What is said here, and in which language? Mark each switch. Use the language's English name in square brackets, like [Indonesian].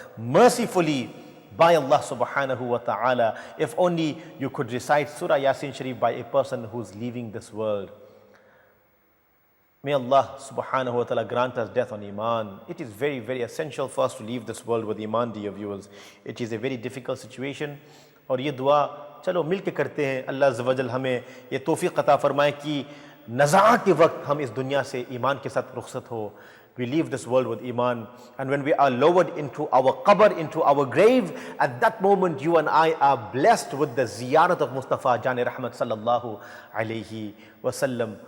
[English] Mercifully by Allah subhanahu wa ta'ala. If only you could recite Surah Yasin Sharif by a person who's leaving this world. May Allah subhanahu wa ta'ala grant us death on Iman. It is very, very essential for us to leave this world with Iman, dear viewers. It is a very difficult situation. [Urdu] اور یہ دعا چلو مل کے کرتے ہیں. اللہ عز و جل ہمیں یہ توفیق عطا فرمائے کہ نزاع کے وقت ہم اس دنیا سے ایمان کے ساتھ رخصت ہو. [English] We leave this world with Iman, and when we are lowered into our qabr, into our grave, at that moment you and I are blessed with the ziyarat of Mustafa Jan Rahmat sallallahu alayhi wa sallam.